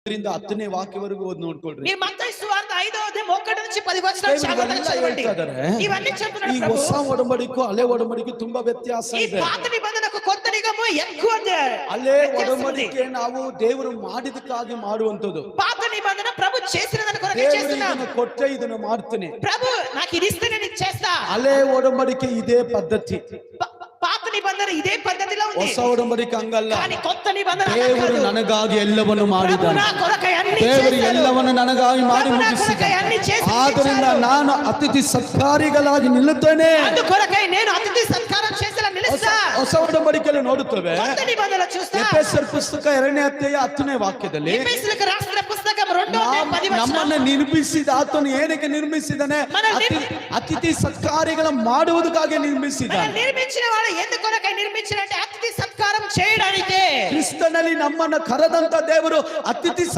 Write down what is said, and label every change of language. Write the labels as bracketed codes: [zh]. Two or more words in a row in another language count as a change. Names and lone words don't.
[kn] ಇದರಿಂದ 10ನೇ ವಾಕ್ಯವರೆಗೂ ಓದಿ ನೋಡ್ಕೊಳ್ರಿ. [te] ఈ మత్తయి సువార్త 5వ అధ్యాయం 1 నుంచి 10 వచనాలు జాగ్రత్తగా చదవండి. ఇవన్నీ చెప్తున్నాడు ఈ ప్రభు. [kn] ಹೊಸ ಒಡಂಬಡಿಕೆ ಹಳೆ ಒಡಂಬಡಿಕೆ ತುಂಬಾ ವ್ಯತ್ಯಾಸ [te] ఈ [kn] ಇದೆ. [te] పాత నిబంధనకు కొత్త నియమము ఎక్కువ [kn] ಹಳೆ ಒಡಂಬಡಿಕೆ ನಾವು ದೇವರು ಮಾಡಿದಕ್ಕಾಗಿ ಮಾಡುವಂತದ್ದು. [te] పాత నిబంధన ప్రభు చేసినదని కొరకు [kn] ದೇವರು [te] చేస్తున్నాం. [kn] ಇದನ್ನು ಕೊಟ್ಟೆ ಇದನ್ನು ಮಾಡ್ತಾನೆ. [te] ప్రభు నాకు ఇది ఇస్తే నేను ఇది చేస్తా. [kn] ಹಳೆ ಒಡಂಬಡಿಕೆ ಇದೇ ಪದ್ಧತಿ. [te] పాత నిబంధన ఇదే పద్ధతిలో ఉంది. [kn] ಹೊಸ ಒಡಂಬಡಿಕೆ ಹಂಗಲ್ಲ. [te] కానీ కొత్త నిబంధన [kn] ದೇವರು ನನಗಾಗಿ ಎಲ್ಲವನ್ನು ಮಾಡಿದ್ದಾನೆ. [te] నా కొరకై అన్ని [kn] ದೇವರು [te] చేశాడు. [kn] ಎಲ್ಲವನ್ನು ನನಗಾಗಿ ಮಾಡಿ ಮುಗಿಸಿದ್ದಾನೆ. ಆದ್ದರಿಂದ ನಾನು ಅತಿಥಿ ಸತ್ಕಾರಿಗಳಾಗಿ ನಿಲ್ಲುತ್ತೇನೆ. [te] అందుకొరకై నేను అతిథి సత్కారం చేసేలా నిలుస్తా. [kn] ಹೊಸ ಒಡಂಬಡಿಕೆಯಲ್ಲಿ ನೋಡುತ್ತೇವೆ. [te] కొత్త నిబంధన చూస్తా. [kn] ಎಫೆಸರ್ ಪುಸ್ತಕ 2ನೇ ಅಧ್ಯಾಯ 10ನೇ ವಾಕ್ಯದಲ್ಲಿ [te] ಎಫೆಸರಿಗೆ ರಾసిన పుస్తకం 2వ అధ్యాయం 10వ వచనం [kn] ನಮ್ಮನ್ನು ನಿರ್ಮಿಸಿದ ಆತನು ಏನಕ್ಕೆ ನಿರ್ಮಿಸಿದಾನೆ? ಅತಿಥಿ ಸತ್ಕಾರಿಗಳ ಮಾಡುವುದಕ್ಕಾಗಿ ನಿರ್ಮಿಸಿದ್ದಾನೆ. [te] నిర్మించిన వాడు ఎందుకొరకై నిర్మించాడంటే అతిథి సత్కారం చేయడానికి. [kn] ಕ್ರಿಸ್ತನಲ್ಲಿ ನಮ್ಮನ್ನು ಕರೆದಂತ ದೇವರು ಅತಿಥಿ